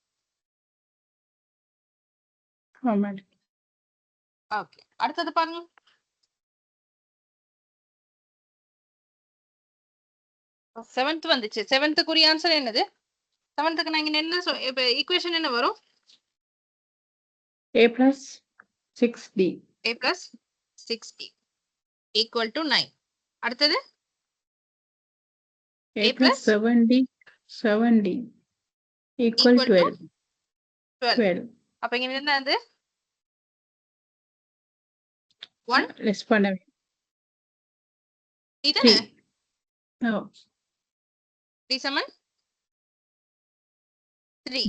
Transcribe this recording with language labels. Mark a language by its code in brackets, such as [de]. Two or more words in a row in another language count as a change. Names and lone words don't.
[ta] மேடம். ஓகே, அடுத்தது பாருங்க. செவன்த் வந்துச்சு. செவன்த்துக்குரிய ஆன்சர் என்னது? செவன்த்துக்கு நான் இங்க என்ன இப்ப ஈக்குவேஷன் என்ன வரும்? [en] A plus 6D. A plus 6D equal to 9. அடுத்தது A plus 7D. 7D equal 12. 12. [ta] அப்ப இங்க என்ன அது? 1 லெஸ் பண்ணவே. இதானே? No. D சமன் 3.